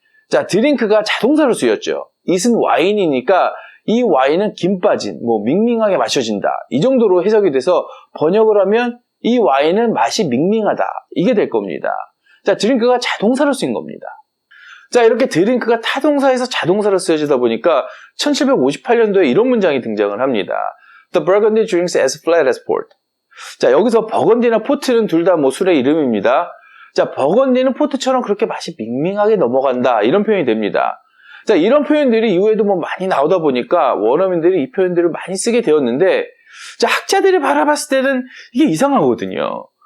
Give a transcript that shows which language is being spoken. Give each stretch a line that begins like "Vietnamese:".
Korean: 자, drink가 자동사로 쓰였죠. it은 와인이니까 이 와인은 김 빠진, 뭐 밍밍하게 마셔진다. 이 정도로 해석이 돼서 번역을 하면 이 와인은 맛이 밍밍하다. 이게 될 겁니다. 자, drink가 자동사로 쓰인 겁니다. 자, 이렇게 drink가 타동사에서 자동사로 쓰여지다 보니까 1758년도에 이런 문장이 등장을 합니다.
English: The Burgundy drinks as flat as port.
Korean: 자, 여기서 버건디나 포트는 둘 다 뭐 술의 이름입니다. 자, 버건디는 포트처럼 그렇게 맛이 밍밍하게 넘어간다. 이런 표현이 됩니다. 자, 이런 표현들이 이후에도 뭐 많이 나오다 보니까 원어민들이 이 표현들을 많이 쓰게 되었는데, 자, 학자들이 바라봤을 때는 이게 이상하거든요.